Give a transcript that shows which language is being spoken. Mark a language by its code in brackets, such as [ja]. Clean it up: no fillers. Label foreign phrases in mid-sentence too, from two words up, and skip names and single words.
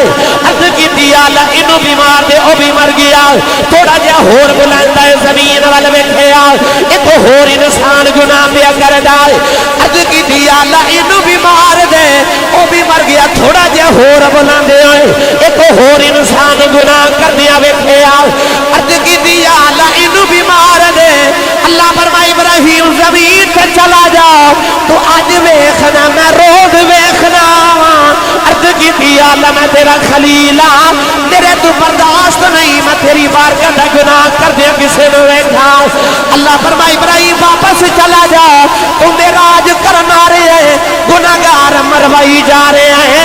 [pa] عرض کیتی یا اللہ اینو بھی مار دے, او بھی مر گیا. تھوڑا جہا ہور بلند ہے, زمین وال ویکھیا ایک ہور انسان گناہ پیا کردا ہے. عرض کیتی یا اللہ اینو بھی مار دے, او بھی مر گیا. تھوڑا جہا ہور بلند ہوئے, ایک ہور انسان گناہ کرنیا ویکھیا. عرض کیتی یا اللہ اینو بھی مار دے. اللہ فرمائے ابراہیم [ur] زمین پہ چلا جا, [pa] تو آج ویکھنا میں روز ویکھنا. عرض کیتی یا اللہ میں تیرا خلیل ہاں, تیرے تو برداشت نہیں میں تیری بارگاہ دا گناہ کر دیا کسے نو ویکھا. اللہ فرمائے ابراہیم [ur] واپس چلا جا, [pa] تو معراج کرنا رہے ہیں, گناہگار مروائی جا رہے ہیں.